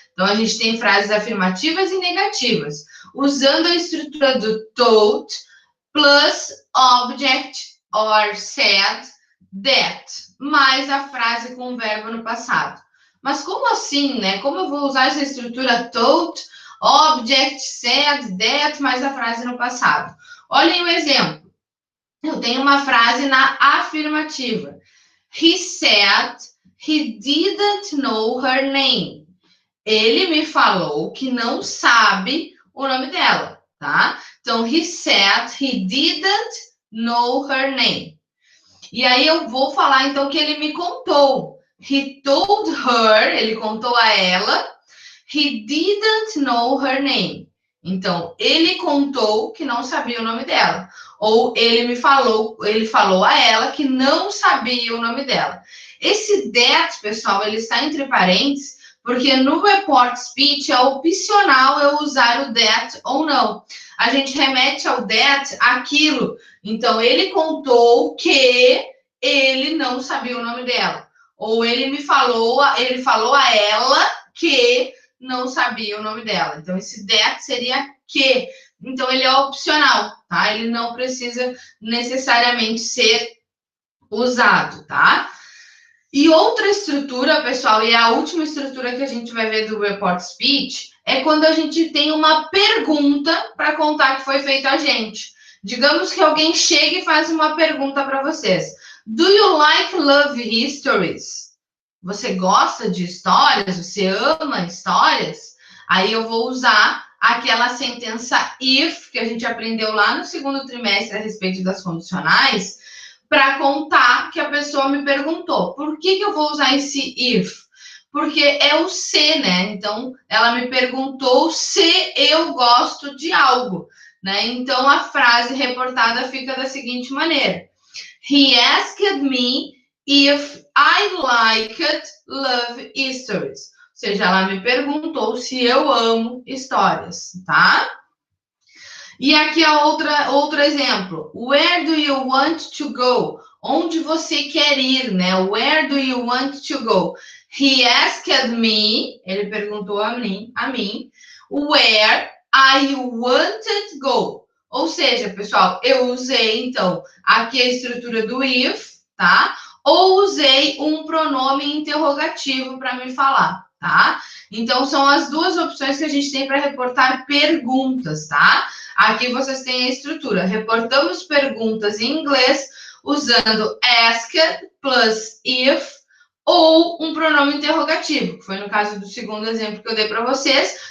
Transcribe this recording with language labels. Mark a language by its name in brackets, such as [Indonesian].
[Portuguese] Então, a gente tem frases afirmativas e negativas, usando a estrutura do [English] told plus object or said that, [Portuguese] mais a frase com o verbo no passado. Mas como assim, né? Como eu vou usar essa estrutura told, object, said, that, mais a frase no passado? Olhem o exemplo. Eu tenho uma frase na afirmativa. [English] He said he didn't know her name. [Portuguese] Ele me falou que não sabe o nome dela, tá? [English] Então, he said he didn't know her name. [Portuguese] E aí eu vou falar, então, que ele me contou. [English] He told her, [Portuguese] ele contou a ela, [English] he didn't know her name. [Portuguese] Então, ele contou que não sabia o nome dela. Ou ele falou a ela que não sabia o nome dela. Esse that, pessoal, ele está entre parênteses, porque no report speech é opcional eu usar o that ou não. A gente remete ao that aquilo. Então, ele contou que ele não sabia o nome dela. Ou ele falou a ela que não sabia o nome dela. Então, esse that seria que. Então, ele é opcional, tá? Ele não precisa necessariamente ser usado, tá? E outra estrutura, pessoal, e a última estrutura que a gente vai ver do report speech, é quando a gente tem uma pergunta para contar que foi feito a gente. Digamos que alguém chega e faz uma pergunta para vocês. [English] Do you like love histories? [Portuguese] Você gosta de histórias? Você ama histórias? Aí eu vou usar aquela sentença if, que a gente aprendeu lá no segundo trimestre a respeito das condicionais, para contar que a pessoa me perguntou. Por que eu vou usar esse if? Porque é o se, né? Então, ela me perguntou se eu gosto de algo, né? Então, a frase reportada fica da seguinte maneira. [English] He asked me if I liked love histories. [Portuguese] seja, ela me perguntou se eu amo histórias, tá? E aqui é outro exemplo. [English] Where do you want to go? [Portuguese] Onde você quer ir, né? [English] Where do you want to go? He asked me, [Portuguese] ele perguntou a mim, [English] where I wanted to go. [Portuguese] Ou seja, pessoal, eu usei, então, aqui a estrutura do if, tá? Ou usei um pronome interrogativo para me falar, tá? Então, são as duas opções que a gente tem para reportar perguntas, tá? Aqui vocês têm a estrutura. Reportamos perguntas em inglês usando asked plus if ou um pronome interrogativo, que foi no caso do segundo exemplo que eu dei para vocês.